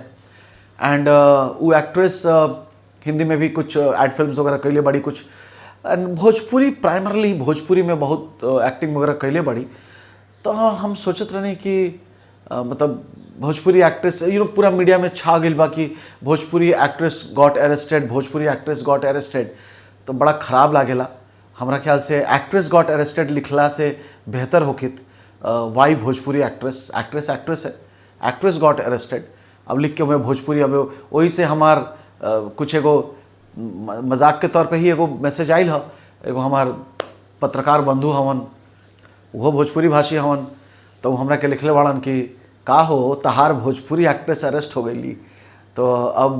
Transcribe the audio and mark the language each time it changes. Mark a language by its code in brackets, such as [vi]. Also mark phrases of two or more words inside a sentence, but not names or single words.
[bho] एंड वो एक्ट्रेस हिंदी में भी कुछ [en] ad films [bho] वगैरह कैले बड़ी, कुछ भोजपुरी प्राइमरली भोजपुरी में बहुत एक्टिंग वगैरह कैले बड़ी। तो हम सोचत रहे कि मतलब भोजपुरी एक्ट्रेस पूरा मीडिया में छा गई बा कि [en] Bhojpuri actress got arrested, Bhojpuri actress got arrested. [bho] तो बड़ा ख़राब लागेला। हमारा ख्याल से [en] actress got arrested [bho] लिखला से बेहतर होकित वाई भोजपुरी एक्ट्रेस है, [en] actress got arrested. [bho] अब लिख के मैं भोजपुरी, अब वही से हमार कुछ एगो मजाक के तौर पे ही एगो मैसेज आयल है। एगो हमार पत्रकार बंधु हवन, वो भोजपुरी भाषी हवन, तो हमरा के लिखले बाड़न कि का हो तहार भोजपुरी एक्ट्रेस अरेस्ट हो गई।